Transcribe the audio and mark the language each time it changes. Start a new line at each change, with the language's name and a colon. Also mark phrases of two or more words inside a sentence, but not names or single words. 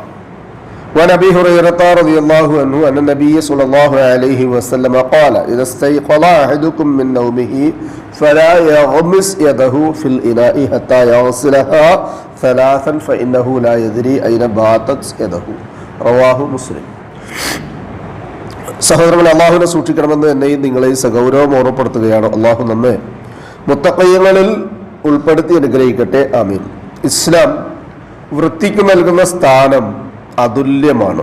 Arabic: وعن أبي هريرة رضي الله عنه أن النبي صلى الله عليه وسلم قال: إذا استيقظ أحدكم من نومه فلا يغمس يده في الإناء حتى يغسلها ثلاثا فإنه لا يدري أين باتت يده. رواه مسلم.
Malayalam: സഹോദരങ്ങളെ, അള്ളാഹുവിനെ സൂക്ഷിക്കണമെന്ന് എന്നെയും നിങ്ങളെയും സഗൗരവം ഓർമ്മപ്പെടുത്തുകയാണ്. അള്ളാഹു നമ്മെ മുത്തഖീങ്ങളിൽ ഉൾപ്പെടുത്തി അനുഗ്രഹിക്കട്ടെ. ആമീൻ. ഇസ്ലാം വൃത്തിക്ക് നൽകുന്ന സ്ഥാനം അതുല്യമാണ്.